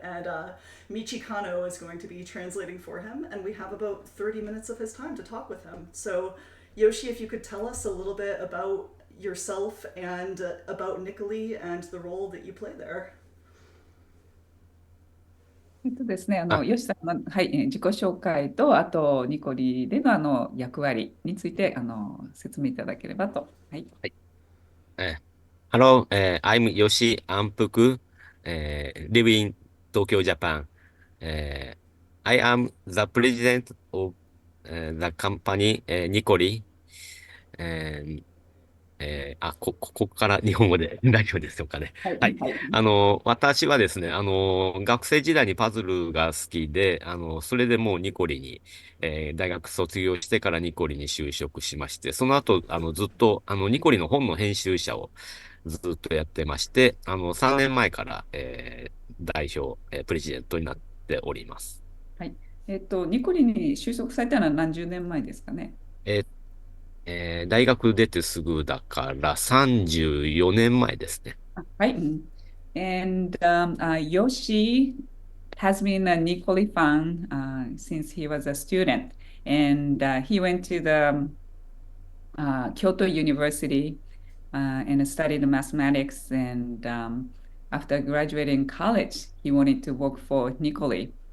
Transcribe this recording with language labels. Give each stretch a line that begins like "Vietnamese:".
English: And Michi Kano is going to be translating for him, and we have about 30 minutes of his time to talk with him. So, Yoshi, if you could tell us a little bit about yourself and about Nikoli and the role that you play there.
Japanese: ですね、あ、吉さんの、はい、自己紹介と、あと、ニコリでの役割について説明いただければと。はい。はい。
English: Hello, I'm Yoshi Anpuku, live in Tokyo, Japan. Uh, I am the president of the company Nikoli. And
Japanese: ここから日本語で大丈夫でしょうかね。はい。はい。はい。私はですね、学生時代にパズルが好きで、それでもうニコリに、大学卒業してからニコリに就職しまして、その後、ずっと、ニコリの本の編集者をずっとやってまして、3年前から、代表、プレジデントになっております。はい。ニコリに就職されたのは何十年前ですかね。大学出てすぐだから34年前ですね。はい。
English: And Yoshi has been a Nikoli fan since he was a student. And he went to the Kyoto University and studied mathematics. And after graduating college, he wanted to work for Nikoli.